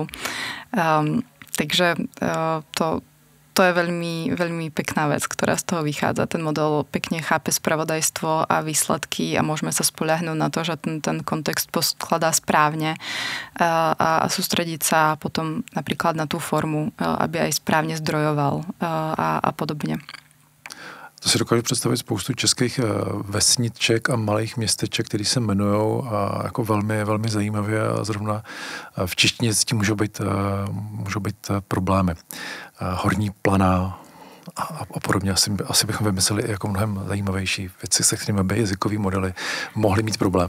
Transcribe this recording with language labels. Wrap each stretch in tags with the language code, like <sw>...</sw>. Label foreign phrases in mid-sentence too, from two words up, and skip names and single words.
<sk>Takže to je veľmi, veľmi pekná vec, ktorá z toho vychádza. Ten model pekne chápe spravodajstvo a výsledky a môžeme sa spoľahnúť na to, že ten kontext poskladá správne a sústrediť sa potom napríklad na tú formu, aby aj správne zdrojoval a podobne.</sk> <cs>To si dokážu představit spoustu českých vesniček a malých městeček, které se jmenují jako velmi, velmi zajímavě a zrovna v češtině s tím můžou být problémy. Horní Planá a podobně. Asi bychom vymysleli i jako mnohem zajímavější věci, se kterými by jazykové modely mohly mít problém.</cs>